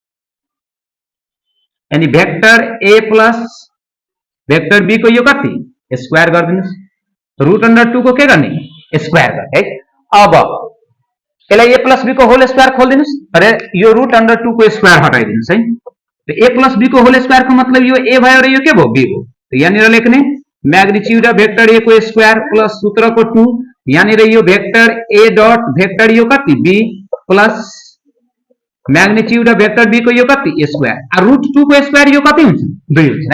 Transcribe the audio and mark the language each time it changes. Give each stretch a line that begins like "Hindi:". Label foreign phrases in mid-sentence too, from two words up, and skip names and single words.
Nepali: यानी
English: vector a plus vector b
Nepali: को यो कति स्क्वायर गर्दिनुस् √2 को के गर्ने स्क्वायर गर्ने है। अब यसलाई
English: a plus b
Nepali: को
English: whole square
Nepali: खोल्दिनुस् र यो √2 को स्क्वायर हटाइदिनुस् है। तो
English: a plus b
Nepali: को
English: whole square
Nepali: को मतलब यो a भयो र यो के भयो b भयो। तो यहाँनिर लेख्ने
English: magnitude of vector a
Nepali: को
English: square plus
Nepali: सूत्र को 2 यहाँनिर यो
English: vector a dot vector
Nepali: यो कति
English: b plus magnitude of vector b
Nepali: को यो कति स्क्वायर आ √2 को स्क्वायर यो कति हुन्छ 2 हुन्छ है।